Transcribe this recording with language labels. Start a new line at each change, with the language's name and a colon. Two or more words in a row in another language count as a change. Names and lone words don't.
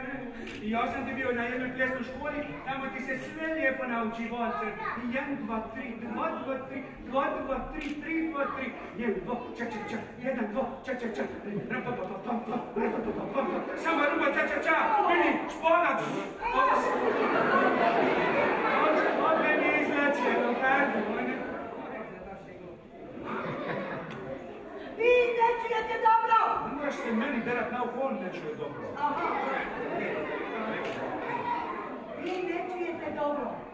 Croatian: I ja sam ti bio na jednoj plesnoj školi, tamo ti se sve lijepo nauči valcer. 1, 2, 3, 2, 2, 3, 2, 2, 3, 3, 2, 3, 1, 2, ča, ča, ča, 1, 2, ča, ča, ča, sama ruba, ča, ča, ča, vidi, šponac. Opet mi izlačeno, pardon. Vi ne čujete dobro! Ne moraš se meni derat na uho, on ne čuje dobro. Vi ne čujete dobro.